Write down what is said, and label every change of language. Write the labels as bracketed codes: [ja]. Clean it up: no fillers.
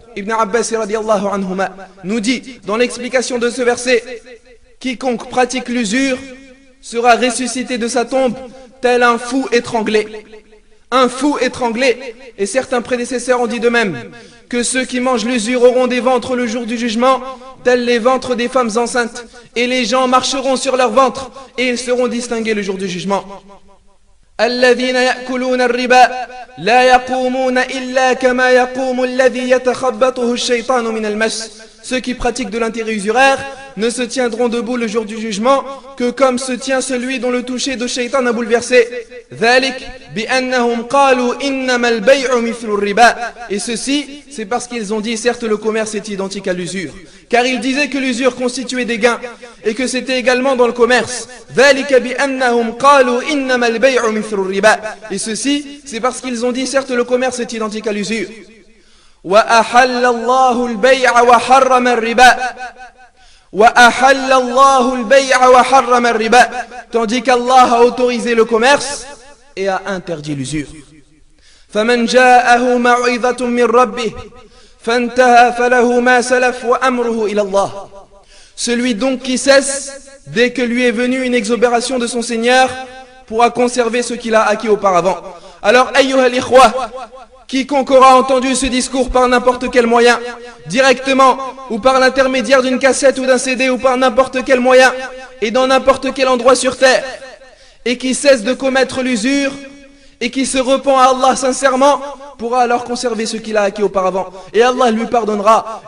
[fr] Ibn Abbas radiyallahu anhuma nous dit dans l'explication de ce verset: quiconque pratique l'usure sera ressuscité de sa tombe tel un fou étranglé. Un fou étranglé. Et certains prédécesseurs ont dit de même que ceux qui mangent l'usure auront des ventres le jour du jugement, tels les ventres des femmes enceintes, et les gens marcheront sur leurs ventres, et ils seront distingués le jour du jugement. [ar] الذين يأكلون الربا لا يقومون إلا كما يقوم الذي يتخبطه الشيطان من المس. [fr] Ceux qui pratiquent de l'intérêt usuraire ne se tiendront debout le jour du jugement que comme se tient celui dont le toucher de shaytan a bouleversé. [ar] ذلك بأنهم قالوا إنما البيع مثل الربا. [fr] Et ceci, c'est parce qu'ils ont dit certes le commerce est identique à l'usure, car ils disaient que l'usure constituait des gains et que c'était également dans le commerce. [ar] ذلك بأنهم قالوا إنما البيع مثل الربا. [fr] Et ceci, c'est parce qu'ils ont dit certes le commerce est identique à l'usure. [ar] وأحل الله البيع وحرم الربا وأحل الله البيع وحرم الربا. [fr] Tandis qu'Allah a autorisé le commerce et a interdit l'usure. [ar] فمن جاءه موعظة من ربه فانتهى فله ما سلف وأمره إلى الله. [fr] Celui donc qui cesse dès que lui est venue une exobération de son Seigneur pourra conserver ce qu'il a acquis auparavant. Alors, [ar] ayyuha al-ikhwa, [fr] quiconque aura entendu ce discours par n'importe quel moyen, directement ou par l'intermédiaire d'une cassette ou d'un CD ou par n'importe quel moyen et dans n'importe quel endroit sur terre, et qui cesse de commettre l'usure et qui se repent à Allah sincèrement, pourra alors conserver ce qu'il a acquis auparavant et Allah lui pardonnera.